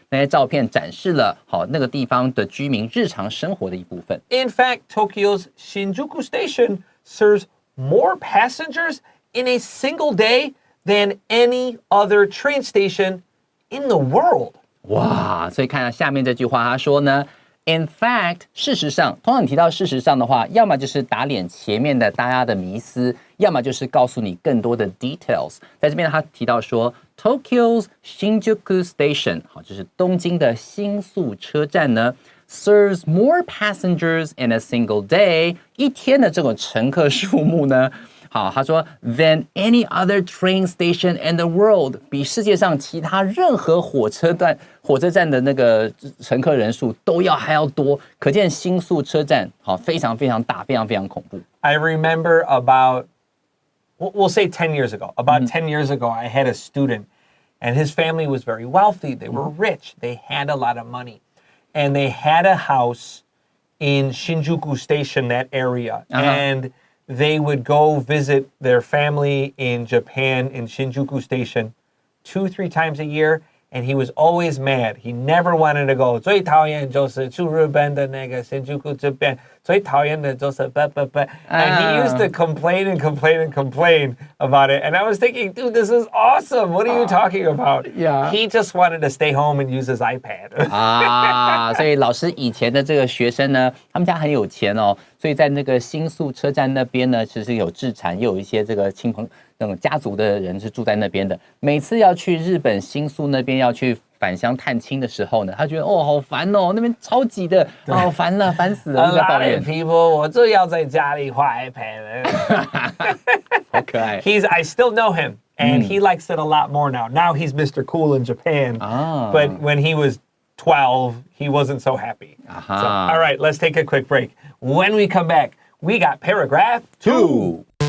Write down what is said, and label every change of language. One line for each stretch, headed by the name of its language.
Chinese: 那些照片展示了好那个地方的居民日常生活的一部分。
English: In fact, Tokyo's Shinjuku Station serves more passengers in a single day than any other train station in the world.
Chinese: 哇，所以看到下面这句话，他说呢 ，
English: in fact，
Chinese: 事实上，通常你提到事实上的话，要么就是打脸前面的大家的迷思，要么就是告诉你更多的 details。在这边他提到说 ，Tokyo's Shinjuku Station， 好，就是东京的新宿车站呢 ，
English: serves more passengers in a single day，
Chinese: 一天的这种乘客数目呢。好，他说
English: than any other train station in the world，
Chinese: 比世界上其他任何火车站的那个乘客人数还要多，可见新宿车站好非常非常大，非常非常恐怖。
English: I remember we'll say 10 years ago. About 10 years ago, I had a student, and his family was very wealthy. They were rich. They had a lot of money, and they had a house in Shinjuku Station, that area, and they would go visit their family in Japan in Shinjuku Station 2-3 times a year, and he was always mad. He never wanted to go.
Chinese: 最讨厌就是去日本的那个新宿这边，最讨厌的就是 but.
English: And he used to complain and complain and complain about it. And I was thinking, dude, this is awesome. What are you talking about? Yeah. He just wanted to stay home and use his iPad.
Chinese: 所以老师以前的这个学生呢，他们家很有钱哦，所以在那个新宿车站那边呢，其实有置产，也有一些这个亲朋那种家族的人是住在那边的。每次要去日本新宿那边要去返乡探亲的时候呢，他觉得好烦哦，那边超挤的，烦了，烦死了，就在抱怨。 People, 我就要在家里画 iPad. 好可爱。
English: I still know him, and he likes it a lot more now. Now he's Mr. Cool in Japan. But when he was 12, he wasn't so happy. So, all right, let's take a quick break. When we come back, we got paragraph 2.